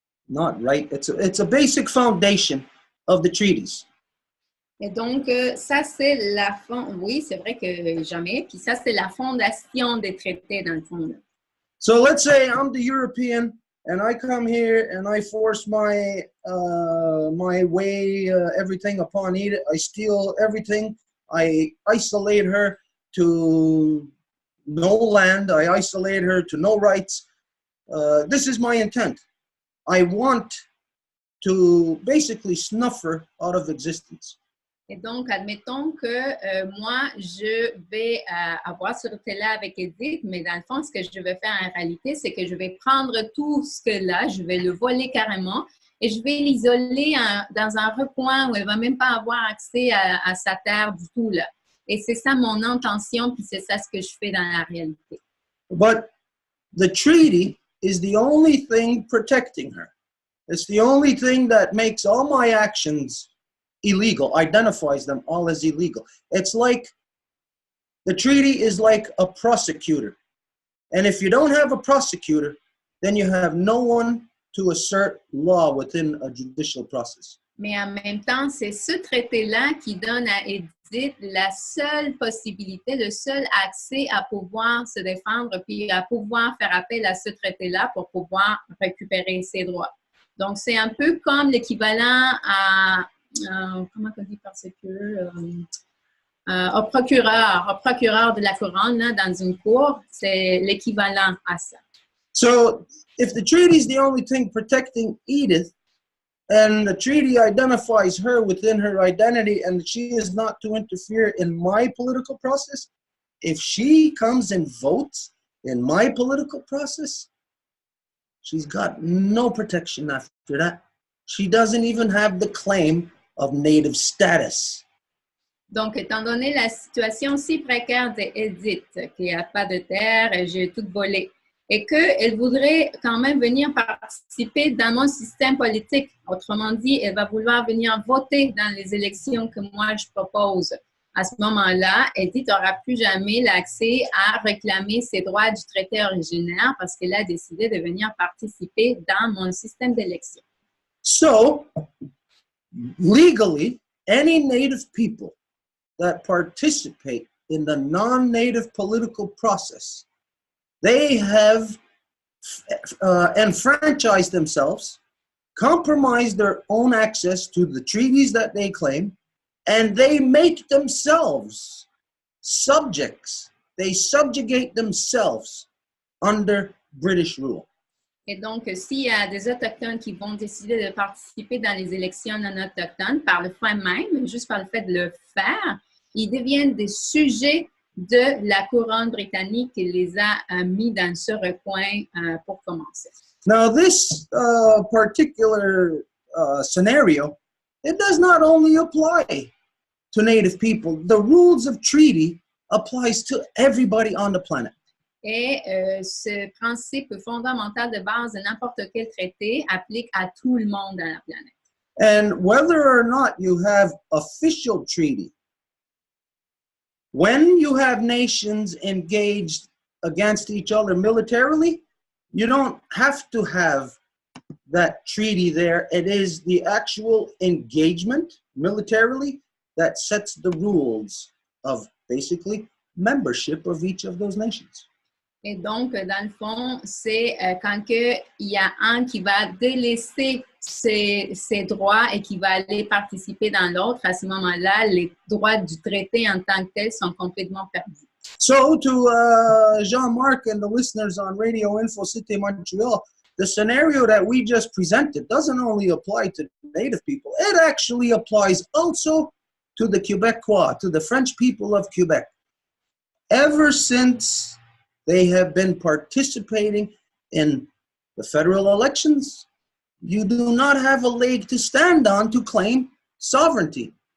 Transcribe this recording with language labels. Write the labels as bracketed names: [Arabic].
[English] Not right. It's a basic foundation of the treaties. [French] Et donc, ça, c'est la oui, c'est vrai que jamais. Puis ça, c'est la fondation des traités, dans le fond. [English] So let's say I'm the European, and I come here and I force my way, everything upon Edith. I steal everything. I isolate her to no land. I isolate her to no rights. This is my intent. I want to basically snuff her out of existence. [French] Et donc, admettons que moi, je vais avoir ce retraite-là avec Edith, mais dans le fond, ce que je vais faire en réalité, c'est que je vais prendre tout ce que là, je vais le voler carrément et je vais l'isoler dans un recoin où elle ne va même pas avoir accès à sa terre du tout, là. Et c'est ça mon intention, puis c'est ça ce que je fais dans la réalité. [English] But the treaty is the only thing protecting her. It's the only thing that makes all my actions illegal, identifies them all as illegal. It's like the treaty is like a prosecutor. And if you don't have a prosecutor, then you have no one to assert law within a judicial process. [French] Mais en même temps, c'est ce traité-là qui donne à Edith la seule possibilité, le seul accès à pouvoir se défendre puis à pouvoir faire appel à ce traité-là pour pouvoir récupérer ses droits. Donc, c'est un peu comme l'équivalent à comment on dit parce que au procureur de la couronne là, dans une cour, c'est l'équivalent à ça. [English] So, if the treaty is the only thing protecting Edith, and the treaty identifies her within her identity, and she is not to interfere in my political process, if she comes and votes in my political process, she's got no protection after that. She doesn't even have the claim of native status. [French] Donc, étant donné la situation si précaire d'Edith, qui n'a pas de terre, j'ai tout volé, et qu'elle voudrait quand même venir participer dans mon système politique, autrement dit, elle va vouloir venir voter dans les élections que moi je propose. À ce moment-là, Edith n'aura plus jamais l'accès à réclamer ses droits du traité originaire parce qu'elle a décidé de venir participer dans mon système d'élection. [English] So, legally, any native people that participate in the non-native political process, they have enfranchised themselves, compromised their own access to the treaties that they claim, and they make themselves subjects. They subjugate themselves under British rule. [French] Et donc, s'il y a des Autochtones qui vont décider de participer dans les élections non autochtones par le fait même, juste par le fait de le faire, ils deviennent des sujets de la couronne britannique qui les a mis dans ce recoin pour commencer. [English] Now, this particular scenario, it does not only apply to Native people. The rules of treaty applies to everybody on the planet. [French] Et ce principe fondamental de base de n'importe quel traité applique à tout le monde dans la planète. [English] And whether or not you have official treaty, when you have nations engaged against each other militarily, you don't have to have that treaty there. It is the actual engagement militarily that sets the rules of basically membership of each of those nations. [French] Et donc, dans le fond, c'est quand il y a un qui va délaisser ses droits et qui va aller participer dans l'autre, à ce moment-là, les droits du traité en tant que tel sont complètement perdus. [English] So to Jean-Marc and the listeners on Radio Info Cité Montreal, the scenario that we just presented doesn't only apply to Native people, it actually applies also to the Quebecois, to the French people of Quebec. Ever since they have been participating in the federal elections, you do not have a leg to stand on to claim sovereignty.